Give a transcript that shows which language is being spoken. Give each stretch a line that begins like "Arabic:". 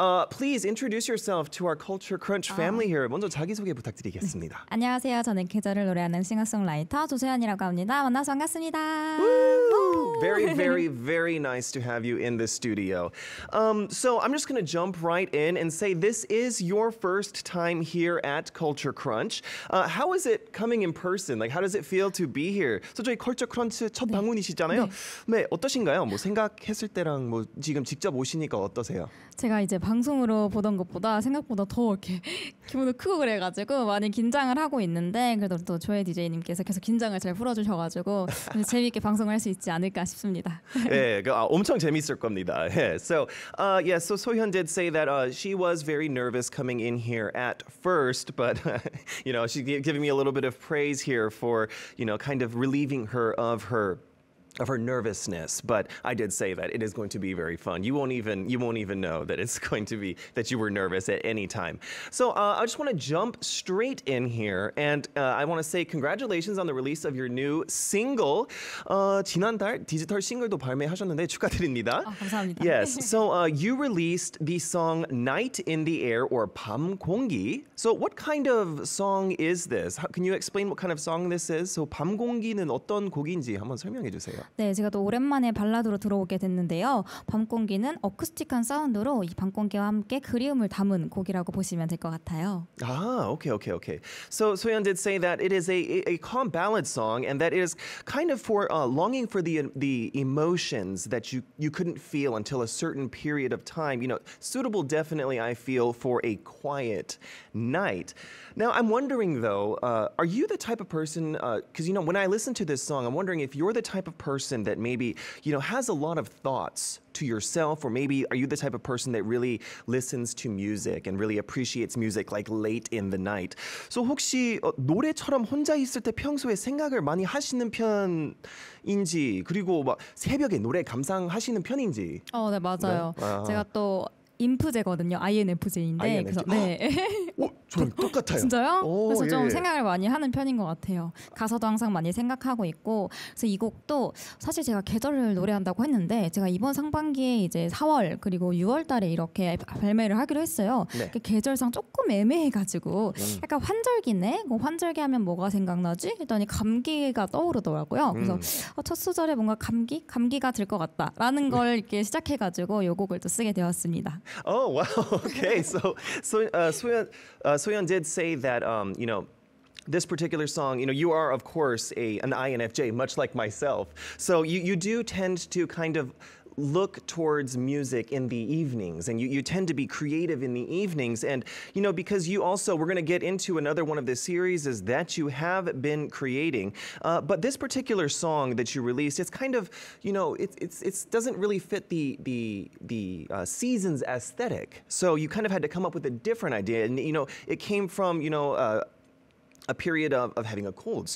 English: Please introduce yourself to our Culture Crunch family here.
Korean: 먼저 자기소개 부탁드리겠습니다. 안녕하세요. 저는 계절을 노래하는 싱어송라이터 조소연이라고 합니다. 만나서 반갑습니다. Woo!
English: Very nice to have you in the studio. So I'm just going to jump right in and say this is your first time here at Culture Crunch. How is it coming in person? Like, how does it feel to be here?
Korean: So 저희 Culture Crunch 첫 방문이시잖아요. 네, 어떠신가요? 뭐 생각했을 때랑 뭐 지금 직접 오시니까 어떠세요? 제가 이제 방송으로 보던 것보다 생각보다 더 이렇게 기분도 크고 그래가지고 많이 긴장을 하고 있는데 그래도 또 조혜 DJ님께서 계속 긴장을 잘 풀어주셔가지고 재미있게 방송을 할 수 있지 않을까 싶습니다. 예, 엄청 재밌을 겁니다. Yeah.
English: So, so Sohyun did say that she was very nervous coming in here at first, but she's giving me a little bit of praise here for kind of relieving her of her nervousness, but I did say that it is going to be very fun. You won't even know that it's going to be that you were nervous at any time. So I just want to jump straight in here, and I want to say congratulations on the release of your new single.
Korean: 지난달 디지털 싱글도 발매하셨는데 축하드립니다. 감사합니다.
English: Yes. So you released the song "Night in the Air" or 밤 공기. So what kind of song is this? Can you explain what kind of song this is?
Korean: So 밤 공기는 어떤 곡인지 한번 설명해 주세요. 네, 제가 또 오랜만에 발라드로 들어오게 됐는데요. 밤공기는 어쿠스틱한 사운드로 이 밤공기와 함께 그리움을 담은 곡이라고 보시면 될 것 같아요.
English: Ah, okay. So Soyeon did say that it is a calm ballad song, and that it is kind of for longing for the emotions that you couldn't feel until a certain period of time. Suitable definitely I feel for a quiet night. Now I'm wondering though, are you the type of person? Because when I listen to this song, I'm wondering if you're the type of person that maybe has a lot of thoughts to yourself, or maybe are you the type of person that really listens to music and really appreciates music like late in the night?
Korean: So 혹시 노래처럼 혼자 있을 때 평소에 생각을 많이 하시는 편인지, 그리고 막 새벽에 노래 감상하시는 편인지? 네, 맞아요. 네? 아. 제가 또 인프제거든요. INFJ인데 그래서 네. 저랑 똑같아요. 진짜요? 그래서 좀 예. 생각을 많이 하는 편인 것 같아요. 가사도 항상 많이 생각하고 있고, 그래서 이 곡도 사실 제가 계절을 노래한다고 했는데 제가 이번 상반기에 이제 4월 그리고 6월달에 이렇게 발매를 하기로 했어요. 네. 계절상 조금 애매해가지고 약간 환절기네. 환절기하면 뭐가 생각나지? 했더니 감기가 떠오르더라고요. 그래서 첫 소절에 뭔가 감기가 들 것 같다라는 걸 이렇게 시작해가지고 이 곡을 또 쓰게 되었습니다.
English: Oh wow! Okay, so Soyeon did say that this particular song, you are of course an INFJ, much like myself. So you do tend to kind of look towards music in the evenings, and you tend to be creative in the evenings, and because you also, we're going to get into another one of the series is that you have been creating, but this particular song that you released, it's kind of it doesn't really fit the season's aesthetic, so you kind of had to come up with a different idea, and it came from a period of having a cold.